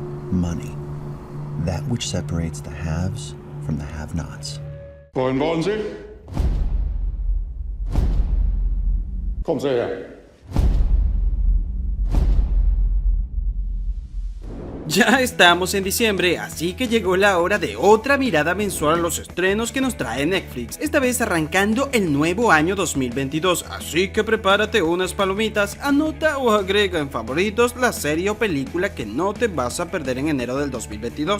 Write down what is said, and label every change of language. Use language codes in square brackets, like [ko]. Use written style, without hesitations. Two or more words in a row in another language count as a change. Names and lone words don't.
[en] money. That which separates the haves from the have-nots. [de] Wohin wollen Sie? Kommen Sie her. [es] Ya estamos en diciembre, así que llegó la hora de otra mirada mensual a los estrenos que nos trae Netflix, esta vez arrancando el nuevo año 2022, así que prepárate unas palomitas, anota o agrega en favoritos la serie o película que no te vas a perder en enero del 2022.